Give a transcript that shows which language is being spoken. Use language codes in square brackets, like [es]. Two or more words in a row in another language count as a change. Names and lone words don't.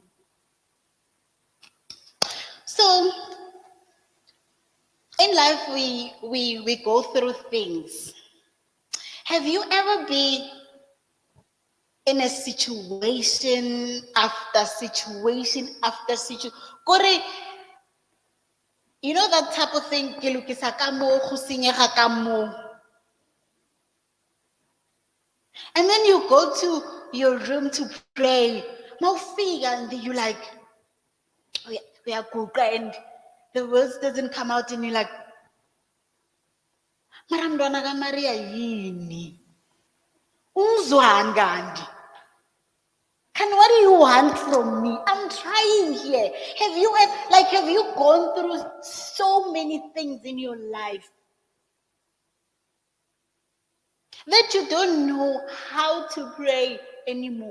[en] So, in life, we go through things. Have you ever been in a situation after situation after situation. You know that type of thing, [nso] ke lokisa ka mo, go senyega ka mo. [en] And then you go to your room to pray. Mawufika and you like, we are good, and the words doesn't come out and you're like, [zu] mara mntwana kaMaria yini? Ungizwani kanti? [en] What do you want from me? I'm trying here. Have you gone through so many things in your life that you don't know how to pray anymore?